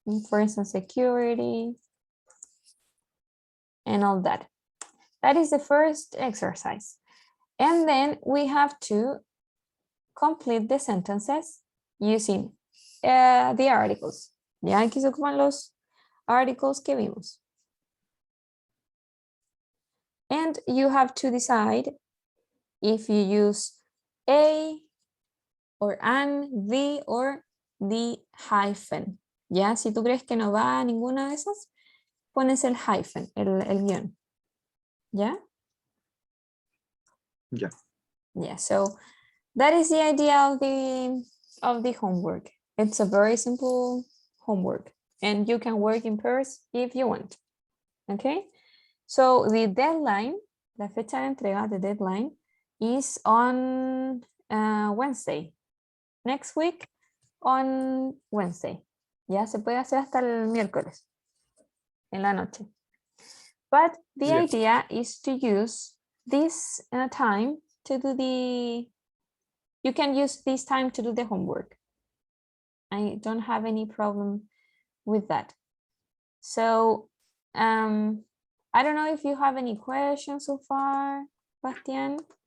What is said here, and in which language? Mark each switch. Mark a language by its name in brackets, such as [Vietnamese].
[English] For instance, security and all that. That is the first exercise. And then we have to complete the sentences using the articles. [Spanish] Ya aquí se ocupan los articles que vimos. [English] And you have to decide if you use a or an, the or the hyphen. [Spanish] Ya, si tú crees que no va a ninguna de esas, pones el hyphen, el guión. ¿Ya? [English] Yeah. Yeah, so that is the idea of the homework. It's a very simple homework and you can work in pairs if you want. Okay, so the deadline, [Spanish] la fecha de entrega, [English] the deadline is on Wednesday. Next week on Wednesday. [Spanish] Ya se puede hacer hasta el miércoles en la noche. [English] But the idea is to use this time to do you can use this time to do the homework. I don't have any problem with that. So I don't know if you have any questions so far, Bastian.